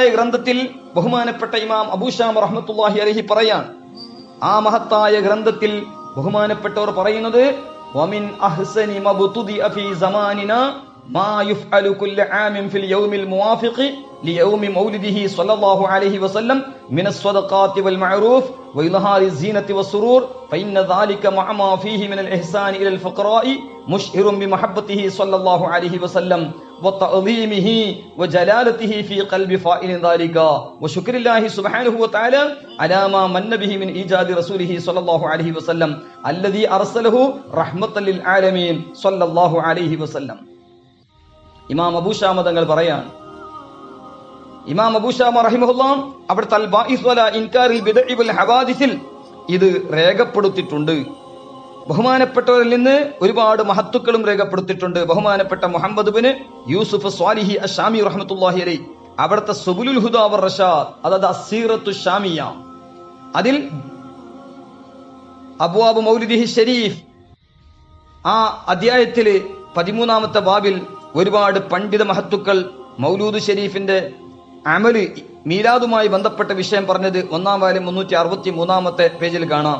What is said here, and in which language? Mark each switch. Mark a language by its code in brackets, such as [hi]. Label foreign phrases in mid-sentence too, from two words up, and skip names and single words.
[ml] ഗ്രന്ഥത്തിൽ ബഹുമാനപ്പെട്ട ഇമാം അബൂ ശാമ [ar] رحمة الله عليه [ml] പറയാൻ, ആ മഹത്തായ ഗ്രന്ഥത്തിൽ ബഹുമാനപ്പെട്ടവർ പറയുന്നത് [ar] ومن أحسن ما ابتدع في زماننا ما يفعل كل عام في اليوم الموافق ليوم مولده صلى الله عليه وسلم من الصدقات والمعروف وإظهار الزينة والسرور فإن ذلك مع ما فيه من الإحسان إلى الفقراء مشعر بمحبته صلى الله عليه وسلم وتعظيمه وجلالته في قلب فاعل ذلك وشكر الله سبحانه وتعالى على ما من به من إيجاد رسوله صلى الله عليه وسلم الذي أرسله رحمة للعالمين صلى الله عليه وسلم. [ml] ഇമാം അബൂ ശാമ തങ്ങൾ പറയാണ്, ഇമാം അബൂ ശാമ റഹിമഹുല്ലാഹ് അവിടുത്തെ അൽ ബാഇസ് വലാ ഇൻകാരിൽ ബിദ്അഇ വൽ ഹവാദിസിൽ ഇത് രേഖപ്പെടുത്തിയിട്ടുണ്ട്. ബഹുമാനപ്പെട്ടവരിൽ നിന്ന് ഒരുപാട് മഹത്തുക്കളും രേഖപ്പെടുത്തിയിട്ടുണ്ട്. ബഹുമാനപ്പെട്ട മുഹമ്മദ് ബിൻ യൂസുഫ് സ്വാലിഹി അശ്ശാമി [ar] رحمة الله عليه [ml] അവിടുത്തെ സുബുലുൽ ഹുദാ വർ റഷാദ്, അതായത് അസ്സീറത്തു ശാമിയ, അതിൽ അബ്വാബ് മൗലിദിഹി ഷരീഫ് ആ അധ്യായത്തില് 13ാമത്തെ ബാബിൽ ഒരുപാട് പണ്ഡിത മഹത്തുക്കൾ മൗലൂദ് ഷരീഫിന്റെ അമല് മീലാദുമായി ബന്ധപ്പെട്ട വിഷയം പറഞ്ഞത് 1-ാം വാല്യം 363-ാമത്തെ പേജിൽ കാണാം.